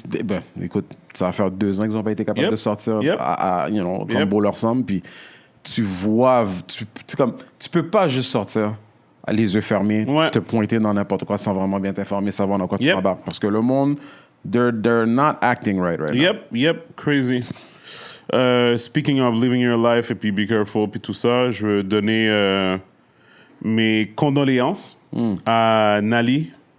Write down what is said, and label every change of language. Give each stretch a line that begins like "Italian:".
French: Ben, écoute, ça va faire 2 ans qu'ils n'ont pas été capables de sortir comme beau leur semble, puis tu vois, tu peux pas juste sortir les yeux fermés, te pointer dans n'importe quoi sans vraiment bien t'informer, savoir dans quoi tu t'embarques. Parce que le monde,
English: they're not acting right now. Yep, crazy. Speaking of living your life
French: et puis
English: be careful
French: puis tout ça, je veux donner mes condoléances à Nali.